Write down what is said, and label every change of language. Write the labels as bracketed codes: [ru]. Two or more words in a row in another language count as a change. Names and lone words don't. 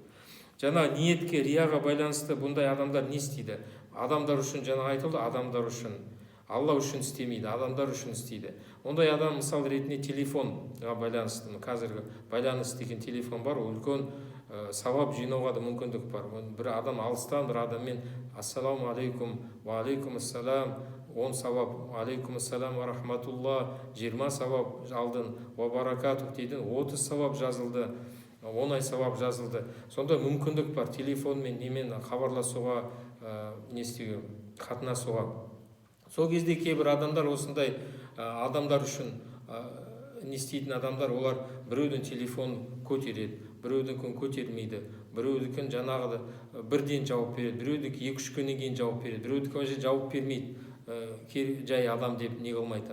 [kk] Жаңа ниетке, рияға байланысты бұндай адамдар не істейді? Адамдар үшін, жаңа айтылды, адамдар үшін. Алла үшін істемейді, адамдар үшін істейді. Ондай адам мысал ретінде телефонға байланысты, қазіргі байланыс деген телефон бар, үлкен сауап жинауға да мүмкіндік бар. Бір адам алыстан бір адаммен [ar] السلام عليكم وعليكم السلام, [kk] 10 сауап, [ar] عليكم السلام ورحمة الله, [kk] 20 сауап алдын, [ar] وبركاته [kk] дейдің, 30 сауап жазылды, 10 ай сауап жазылды. Сонда мүмкіндік бар телефонмен немен хабарласуға, не істеуге, қатынасуға. Сол кезде кейбір адамдар осындай адамдар үшін не істейтін адамдар, олар біреудің телефон көтереді, біреудің көтермейді, біреудің жаңағыда бірден жауап береді, біреудің 2-3 күннен кейін жауап береді, біреудің жауап бермейді, жай адам деп не қылмайды.